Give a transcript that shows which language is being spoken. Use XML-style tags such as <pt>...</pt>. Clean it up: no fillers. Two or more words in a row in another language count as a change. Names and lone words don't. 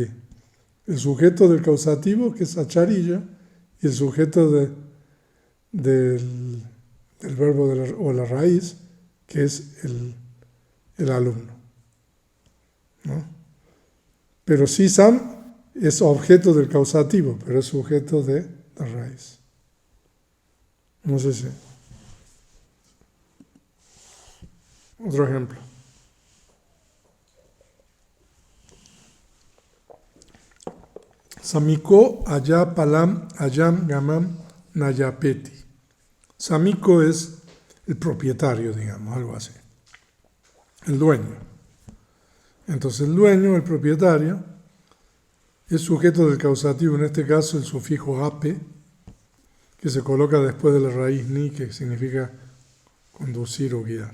<es>El sujeto del causativo, que es acharillo, y el sujeto del verbo o la raíz, que es el alumno, ¿no? Pero sisam es objeto del causativo, pero es sujeto de la raíz. No sé si... Otro ejemplo.</es> <pi>Samiko ayapalam ayam gamam nayapeti.</pi> <es>Samiko es el propietario, digamos, algo así. El dueño. Entonces el dueño, el propietario, es sujeto del causativo, en este caso el sufijo ape, que se coloca después de la raíz ni, que significa conducir o guiar.</es>